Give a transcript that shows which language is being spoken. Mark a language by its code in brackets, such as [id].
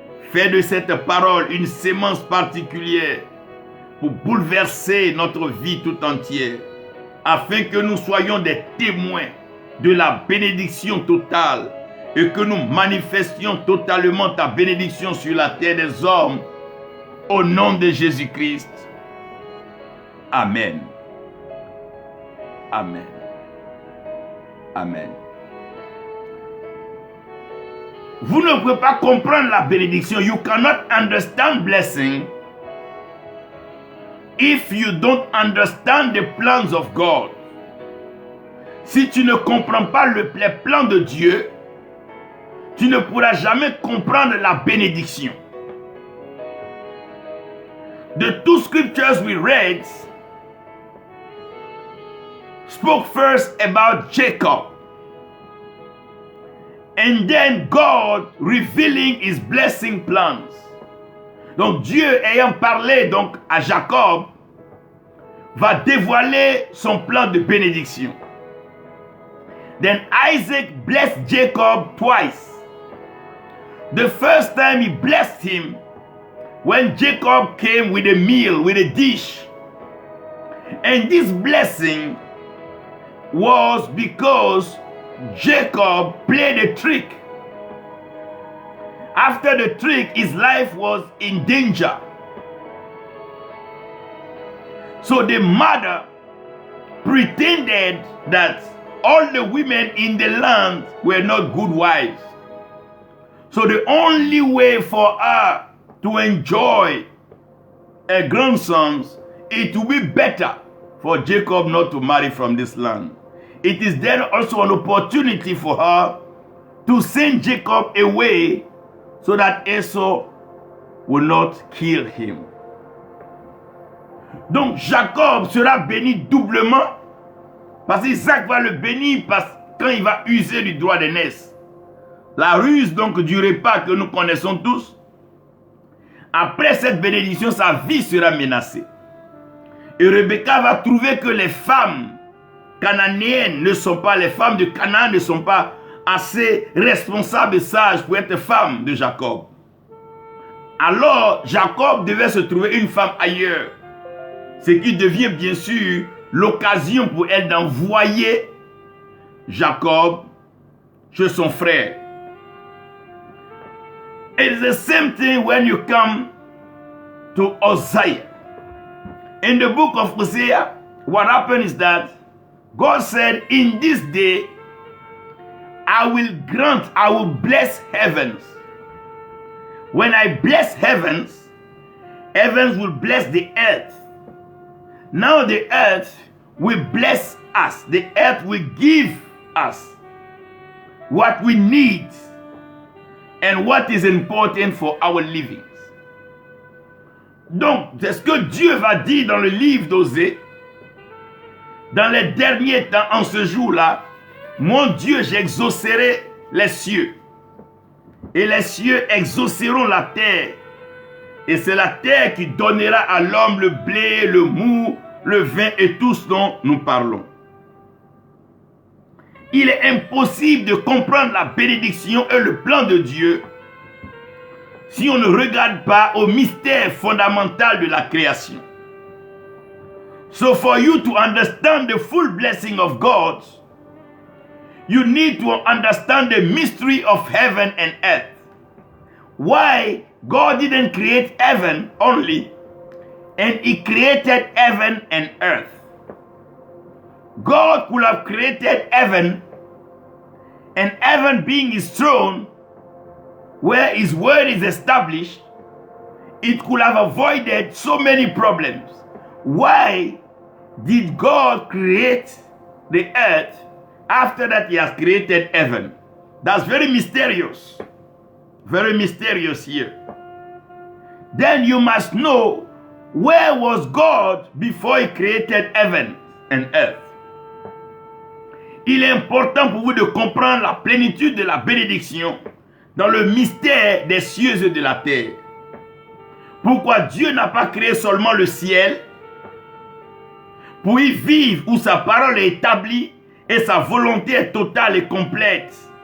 [fr] Fais de cette parole une sémence particulière pour bouleverser notre vie tout entière, afin que nous soyons des témoins de la bénédiction totale et que nous manifestions totalement ta bénédiction sur la terre des hommes. Au nom de Jésus-Christ. Amen. Amen. Amen. Vous ne pouvez pas comprendre la bénédiction. [en] You cannot understand blessing if you don't understand the plans of God. [fr] Si tu ne comprends pas les plans de Dieu, tu ne pourras jamais comprendre la bénédiction. [en] The two scriptures we read spoke first about Jacob, and then God revealing his blessing plans. [fr] Donc Dieu ayant parlé donc à Jacob va dévoiler son plan de bénédiction. [en] Then Isaac blessed Jacob twice. The first time he blessed him when Jacob came with a meal, with a dish. And this blessing was because Jacob played a trick. After the trick, his life was in danger. So the mother pretended that all the women in the land were not good wives. So the only way for her to enjoy her grandsons, it will be better for Jacob not to marry from this land. It is then also an opportunity for her to send Jacob away so that Esau will not kill him. [fr] Donc Jacob sera béni doublement parce qu'Isaac va le bénir quand il va user du droit d'aînesse. La ruse donc du repas que nous connaissons tous. Après cette bénédiction, sa vie sera menacée. Et Rebecca va trouver que les femmes cananéennes ne sont pas, les femmes de Canaan ne sont pas assez responsables et sages pour être femmes de Jacob. Alors, Jacob devait se trouver une femme ailleurs. Ce qui devient bien sûr l'occasion pour elle d'envoyer Jacob chez son frère. [en] It's the same thing when you come to Hosea. In the book of Hosea, what happened is that God said, in this day, I will bless heavens. When I bless heavens, heavens will bless the earth. Now the earth will bless us. The earth will give us what we need and what is important for our living. [fr] Donc, c'est ce que Dieu va dire dans le livre d'Osée. Dans les derniers temps, en ce jour-là, mon Dieu, j'exaucerai les cieux. Et les cieux exauceront la terre. Et c'est la terre qui donnera à l'homme le blé, le mou, le vin et tout ce dont nous parlons. Il est impossible de comprendre la bénédiction et le plan de Dieu si on ne regarde pas au mystère fondamental de la création. [en] So for you to understand the full blessing of God, you need to understand the mystery of heaven and earth. Why God didn't create heaven only, and He created heaven and earth. God could have created heaven, and heaven being His throne, where His word is established, it could have avoided so many problems. Why did God create the earth after that He has created heaven? That's very mysterious. Very mysterious here. Then you must know, where was God before He created heaven and earth? [fr] Il est important pour vous de comprendre la plénitude de la bénédiction dans le mystère des cieux et de la terre. Pourquoi Dieu n'a pas créé seulement le ciel pour y vivre où sa parole est établie et sa volonté est totale et complète.